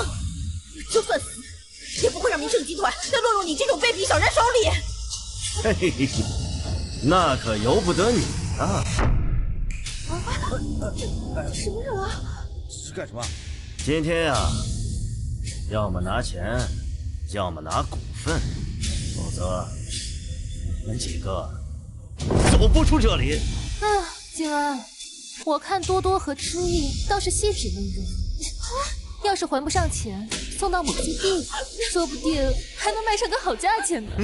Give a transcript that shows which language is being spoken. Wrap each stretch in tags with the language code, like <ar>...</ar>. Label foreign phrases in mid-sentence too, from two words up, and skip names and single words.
<zh>就算死，也不會讓明盛集團再落入你這種卑鄙小人手裡。嘿嘿嘿，那可由不得你啊！什麼人啊？是幹什麼？今天呀，要麼拿錢，要麼拿股份，否則你們幾個走不出這裡。靜安，我看多多和知意倒是細緻能人，要是還不上錢，送到某基地，說不定還能賣上個好價錢呢。</zh>